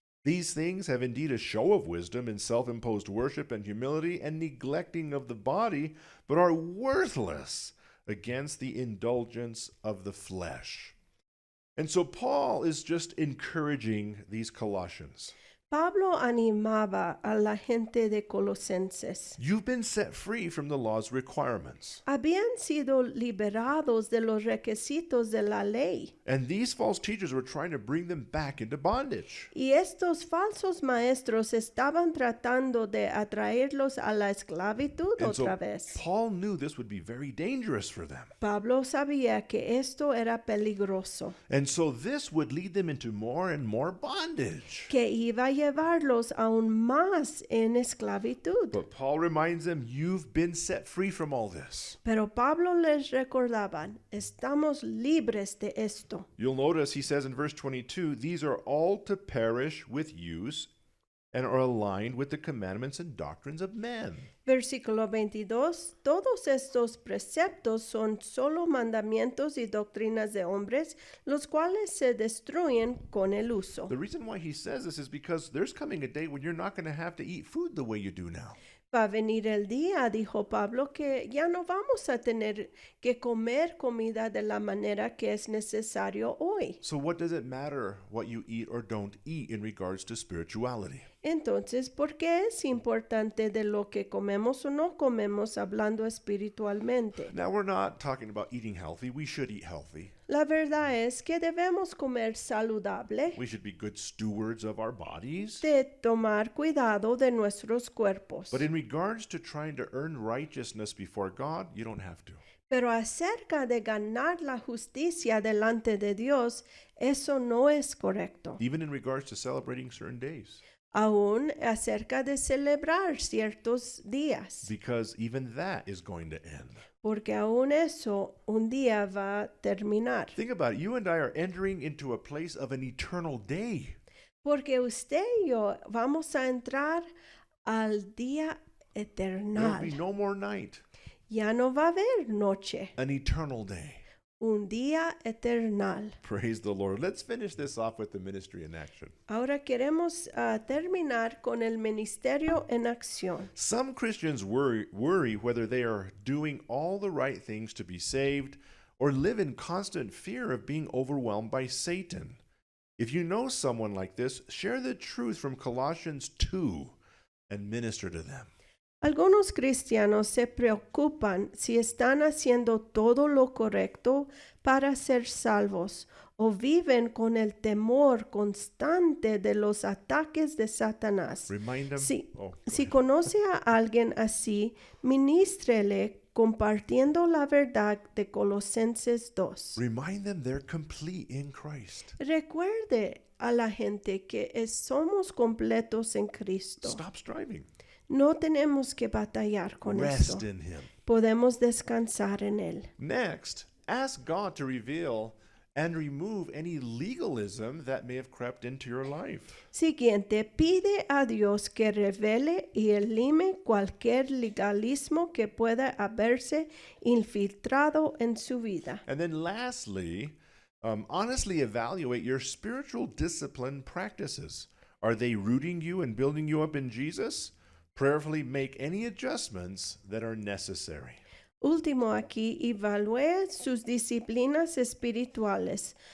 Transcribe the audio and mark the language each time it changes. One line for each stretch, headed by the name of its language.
English: These things have indeed a show of wisdom in self-imposed worship and humility and neglecting of the body, but are worthless against the indulgence of the flesh. And so Paul is just encouraging these Colossians.
Spanish: Pablo animaba a la gente de Colosenses.
English: You've been set free from the law's requirements.
Spanish: Habían sido liberados de los requisitos de la ley.
English: And these false teachers were trying to bring them back into bondage.
Spanish: Y estos falsos maestros estaban tratando de atraerlos a la esclavitud
English: And so
Spanish: otra vez.
English: Paul knew this would be very dangerous for them.
Spanish: Pablo sabía que esto era peligroso,
English: And so this would lead them into more and more bondage.
Spanish: que iba a llevarlos aún más en esclavitud.
English: But Paul reminds them, you've been set free from all this.
Spanish: Pero Pablo les recordaba, estamos libres de esto.
English: You'll notice he says in verse 22, these are all to perish with use and are aligned with the commandments and doctrines of men.
Spanish: Versículo 22, todos estos preceptos son solo mandamientos y doctrinas de hombres, los cuales se destruyen con el uso.
English: The reason why he says this is because there's coming a day when you're not going to have to eat food the way you do now.
Spanish: Va a venir el día, dijo Pablo, que ya no vamos a tener que comer comida de la manera que es necesario hoy.
English: So what does it matter what you eat or don't eat in regards to spirituality?
Spanish: Entonces, ¿por qué es importante de lo que comemos o no comemos hablando espiritualmente?
English: Now, we're not talking about eating healthy. We should eat healthy.
Spanish: La verdad es que debemos comer saludable,
English: We should be good stewards of our bodies.
Spanish: de tomar cuidado de nuestros cuerpos.
English: But in regards to trying to earn righteousness before God, you don't have to.
Spanish: Pero acerca de ganar la justicia delante de Dios, eso no es correcto.
English: Even in regards to celebrating certain days.
Spanish: Aún acerca de celebrar ciertos días,
English: Because even that is going to end.
Spanish: porque aún eso un día va a terminar.
English: Think about it. You and I are entering into a place of an eternal day.
Spanish: Porque usted y yo vamos a entrar al día
English: There will
Spanish: eternal.
English: be no more night.
Spanish: Ya no va a haber noche,
English: An eternal day.
Spanish: un día eternal.
English: Praise the Lord. Let's finish this off with the ministry in action.
Spanish: Ahora queremos terminar con el ministerio en acción.
English: Some Christians worry whether they are doing all the right things to be saved or live in constant fear of being overwhelmed by Satan. If you know someone like this, share the truth from Colossians 2 and minister to them.
Spanish: Algunos cristianos se preocupan si están haciendo todo lo correcto para ser salvos o viven con el temor constante de los ataques de Satanás.
English: Remind them.
Spanish: Si,
English: Oh, go
Spanish: si
English: ahead.
Spanish: conoce a alguien así, ministrele compartiendo la verdad de Colosenses 2.
English: Remind them they're complete in Christ.
Spanish: Recuerde a la gente que somos completos en Cristo.
English: Stop striving.
Spanish: No tenemos que batallar con eso.
English: Rest in Him.
Spanish: Podemos descansar en Él.
English: Next, ask God to reveal and remove any legalism that may have crept into your life.
Spanish: Siguiente, pide a Dios que revele y elimine cualquier legalismo que pueda haberse infiltrado en su vida.
English: And then lastly, honestly evaluate your spiritual discipline practices. Are they rooting you and building you up in Jesus? Prayerfully make any adjustments that are necessary.
Spanish: Último aquí, evalúe sus disciplinas espirituales.